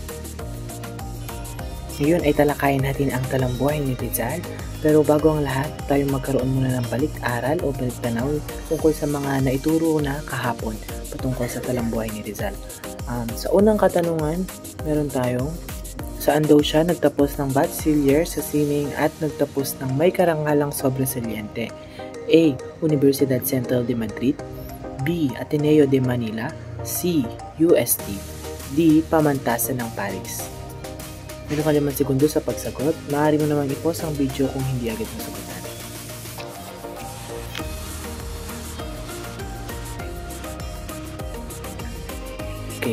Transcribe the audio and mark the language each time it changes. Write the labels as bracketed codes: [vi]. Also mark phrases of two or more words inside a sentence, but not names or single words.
[tl] Ngayon ay talakayin natin ang talambuhay ni Rizal, pero bago ang lahat, tayo magkaroon muna ng balik-aral o balik-tanaw tungkol sa mga naituro na kahapon patungkol sa talambuhay ni Rizal. Sa unang katanungan, meron tayong saan daw siya nagtapos ng bachiller sa sining at nagtapos ng may karangalang sobresaliente? A. Universidad Central de Madrid, B. Ateneo de Manila, C. UST, D. Pamantasan ng Paris. Meron ka 5 segundo sa pagsagot. Maaari mo namang i-pause ang video kung hindi agad masagutan. Okay.